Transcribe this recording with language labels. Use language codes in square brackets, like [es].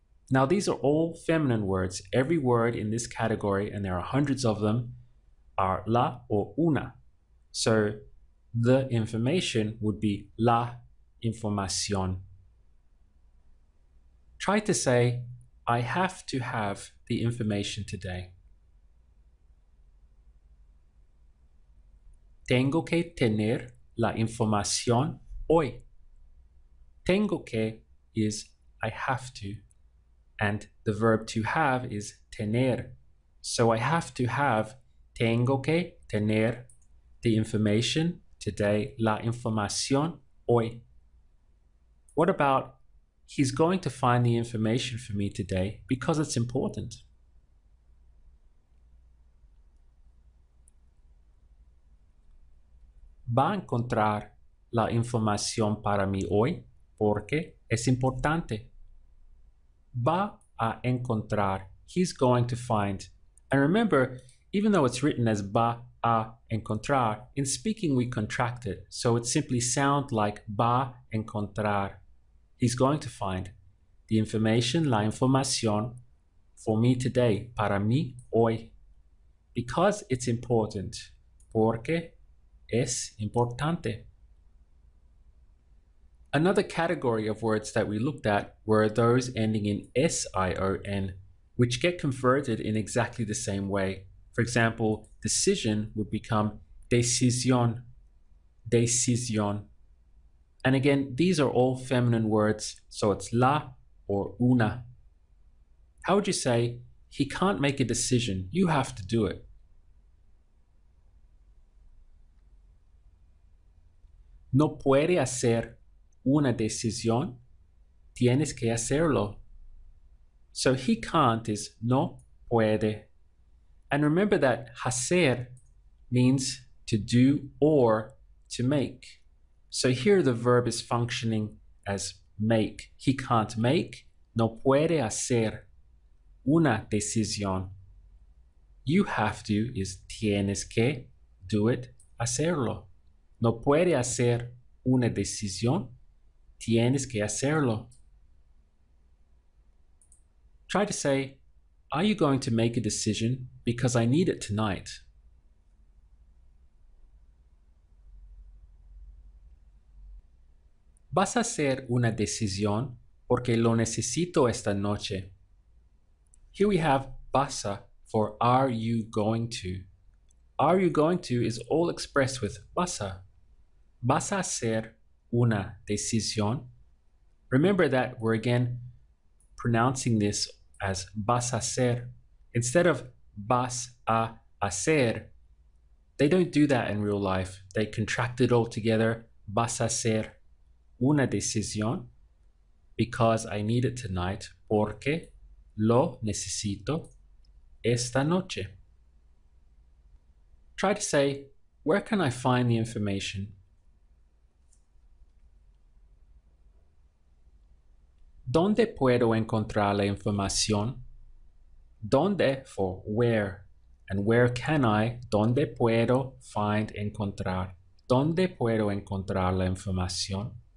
[en] Now, these are all feminine words. Every word in this category, and there are hundreds of them, are la or una. So the information would be [es] la información. [en] Try to say, I have to have the information today. [es] Tengo que tener la información hoy. Tengo que [en] is I have to, and the verb to have is tener. So I have to have, [es] tengo que tener [en] the information today, [es] la información hoy. [en] What about he's going to find the information for me today because it's important? [es] Va a encontrar la información para mí hoy porque es importante. Va a encontrar, [en] he's going to find. And remember, even though it's written as [es] va a encontrar, [en] in speaking we contract it, so it simply sounds like va a encontrar. He's going to find the information, [es] la información, [en] for me today, [es] para mí hoy, [en] because it's important, [es] porque es importante. [en] Another category of words that we looked at were those ending in S-I-O-N, which get converted in exactly the same way. For example, decision would become decisión, decisión. And again, these are all feminine words, so it's la or una. How would you say, he can't make a decision, you have to do it? [es] No puede hacer una decisión, tienes que hacerlo. [en] So he can't is [es] no puede. [en] And remember that hacer means to do or to make. So here the verb is functioning as make. He can't make, [es] no puede hacer una decisión. [en] You have to is [es] tienes que [en] do it, [es] hacerlo. [en] No puede hacer una decisión, tienes que hacerlo. Try to say, are you going to make a decision because I need it tonight? [es] ¿Vas a hacer una decisión porque lo necesito esta noche? [en] Here we have vas for are you going to. Are you going to is all expressed with [es] vas a. ¿Vas a hacer una decisión? [en] Remember that we're again pronouncing this as [es] vas a hacer. [en] Instead of [es] vas a hacer, [en] they don't do that in real life. They contract it all together. [es] Vas a hacer una decisión [en] because I need it tonight, [es] porque lo necesito esta noche. [en] Try to say, where can I find the information? [es] ¿Dónde puedo encontrar la información? ¿Dónde [en] for where? And where can I? [es] ¿Dónde puedo [en] find, [es] encontrar? ¿Dónde puedo encontrar la información?